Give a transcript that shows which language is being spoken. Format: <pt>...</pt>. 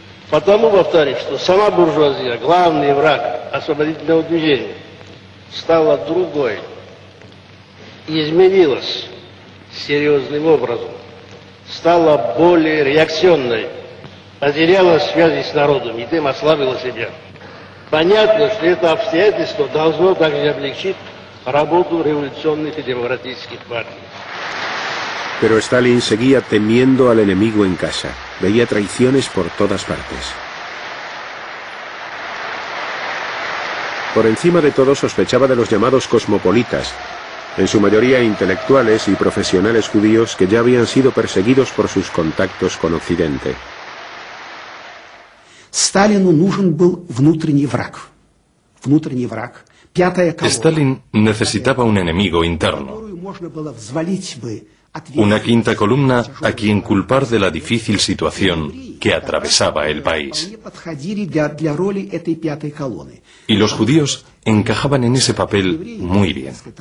<ru>Потому, повторюсь, что сама буржуазия, главный враг освободительного движения, стала другой и изменилась серьезным образом, стала более реакционной, потеряла связи с народом и тем ослабила себя. Понятно, что это обстоятельство должно также облегчить работу революционных и демократических партий.</ru> <es>Pero Stalin seguía temiendo al enemigo en casa. Veía traiciones por todas partes. Por encima de todo sospechaba de los llamados cosmopolitas, en su mayoría intelectuales y profesionales judíos que ya habían sido perseguidos por sus contactos con Occidente.</es> <ru>Сталину нужен был внутренний враг. Внутренний враг.</ru> <es>Stalin necesitaba un enemigo interno.</es> <ru>Можно было взвалить бы</ru> <es>Una quinta columna a quien culpar de la difícil situación que atravesaba el país. Y los judíos encajaban en ese papel muy bien.</es>